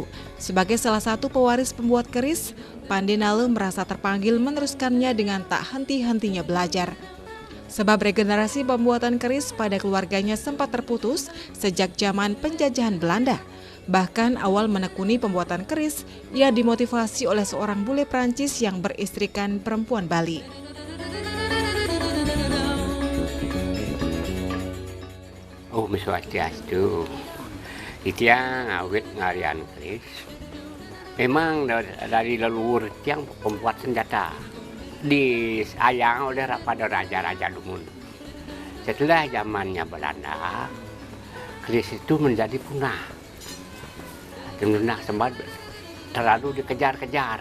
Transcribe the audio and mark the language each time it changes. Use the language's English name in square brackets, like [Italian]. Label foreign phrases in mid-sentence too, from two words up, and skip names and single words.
[Indonesian] Sebagai salah satu pewaris pembuat keris, Pandai Nale merasa terpanggil meneruskannya dengan tak henti-hentinya belajar. Sebab regenerasi pembuatan keris pada keluarganya sempat terputus sejak zaman penjajahan Belanda. Bahkan awal menekuni pembuatan keris, ia dimotivasi oleh seorang bule Prancis yang beristrikan perempuan Bali. [Balinese] Oh, Swastiastu. Itiang awit ngarian keris. [Indonesian] Memang dari leluhur tiang pembuat senjata. Disayang oleh pada raja-raja Lumun. Setelah zamannya Belanda, keris itu menjadi punah. Dan punah sebab terlalu dikejar-kejar.